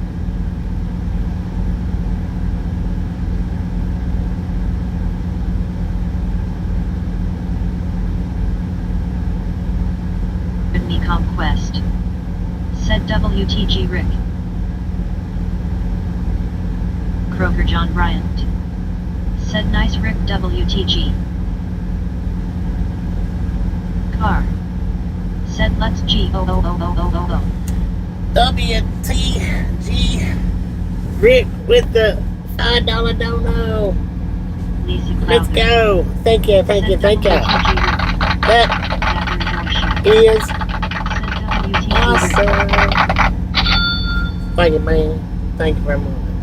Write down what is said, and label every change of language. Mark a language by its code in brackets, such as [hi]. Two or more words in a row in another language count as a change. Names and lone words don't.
[en] Me Conquest. Said WTG Rick. Croker John Bryant. Said nice Rick WTG. Car. Said let's G-O-O-O-O-O-O-O. WTG Rick with the $5 dono. Lisa Let's Clouder. go. Thank you. Said That WTG Rick. is Said WTG Rick. awesome. Thank you, man. Thank you very much.